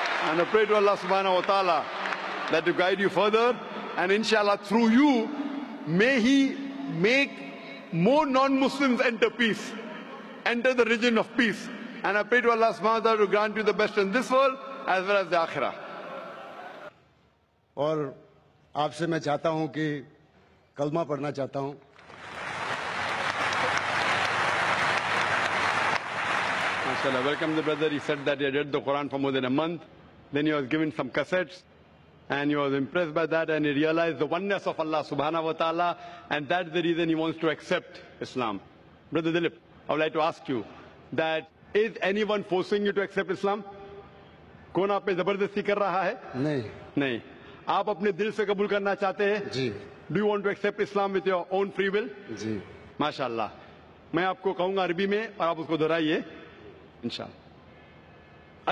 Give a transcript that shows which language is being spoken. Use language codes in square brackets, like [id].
[en] And I pray to Allah subhanahu wa ta'ala that to guide you further, and inshallah through you may He make more non-Muslims enter peace, enter the region of peace. And I pray to Allah subhanahu wa ta'ala to grant you the best in this world as well as the akhirah. [hi] और आपसे मैं चाहता हूं कि कलमा पढ़ना चाहता हूं। [en] MashaAllah, welcome the brother. He said that he had read the Quran for more than a month. Then he was given some cassettes and he was impressed by that, and he realized the oneness of Allah subhanahu wa ta'ala, and that's the reason he wants to accept Islam. Brother Dilip, I would like to ask you that is anyone forcing you to accept Islam? [hi] कौन आप पे जबरदस्ती कर रहा है? नहीं। आप अपने दिल से कबूल करना चाहते हैं? जी। [en] Do you want to accept Islam with your own free will? [hi] जी। माशाअल्लाह। मैं आपको कहूंगा अरबी में और आप उसको दोहराइए इंशाअल्लाह।